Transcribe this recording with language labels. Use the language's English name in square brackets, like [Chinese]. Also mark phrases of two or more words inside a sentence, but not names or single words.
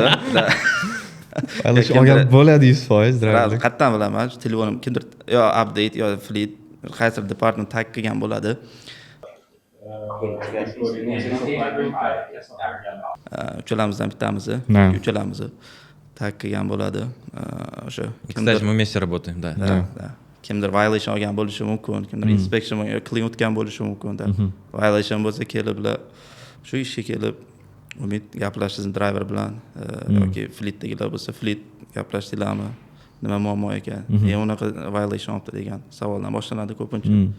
[Uzbek] Violation olgan bo'ladi 100% driver. Qayerdan bilaman? Telefonim kimdir yo update yo fleet qaysi [English] department tag [Uzbek] qilgan bo'ladi. Uchalamizdan bittamiz, uchalamiz tag qilgan bo'ladi. O'sha [Russian] Кстати, мы вместе работаем, да. [Uzbek] Kimdir violation olgan bo'lishi mumkin, kimdir inspection qilib o'tgan bo'lishi mumkin. Violation bo'lsa keliblar shu ishga kelib umid gaplashdingiz driver bilan yoki fleetdagilar bo'lsa fleet gaplashdinglarmi? Nima muammo ekan? Unaqa violation olibdi degan savoldan boshlanadi ko'pincha.